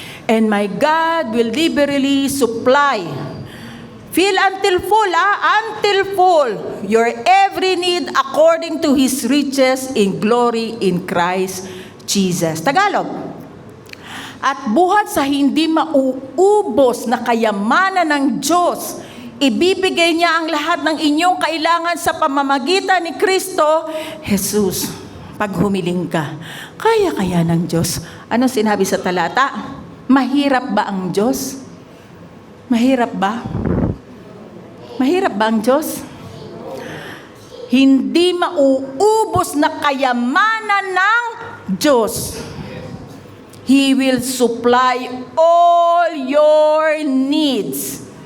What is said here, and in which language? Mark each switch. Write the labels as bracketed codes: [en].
[en] And my God will liberally supply, fill until full, your every need according to His riches in glory in Christ Jesus. Tagalog. [tl] At buhat sa hindi mauubos na kayamanan ng Diyos, ibibigay niya ang lahat ng inyong kailangan sa pamamagitan ni Kristo Jesus. Pag humiling ka, kaya ng Diyos. Ano sinabi sa talata? Mahirap ba ang Diyos? Mahirap ba? Mahirap ba ang Diyos? Hindi mauubos na kayamanan ng Diyos. [en] He will supply all your needs.